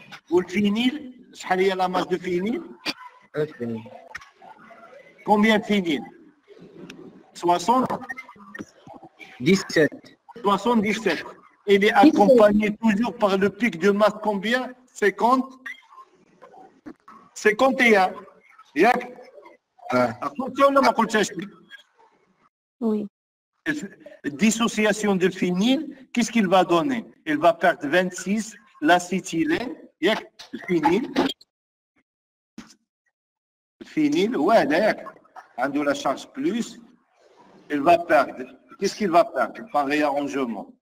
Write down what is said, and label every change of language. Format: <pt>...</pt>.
<ar>والفينيل شحال هي</ar> <fr>la masse de phényl? Combien de phényl? 60? 17. 77. Il est accompagné toujours par le pic de masse combien? 50? 51.</fr> <ar>ياك؟</ar> <fr>Attention</fr> <ar>ولا ما قلتهاش لك؟</ar> <fr>Oui. Dissociation de phényl, qu'est-ce qu'il va donner? Il va perdre 26, l'acétylène, le phényl, ouais, d'accord, de la charge plus, il va perdre, qu'est-ce qu'il va perdre par réarrangement?</fr>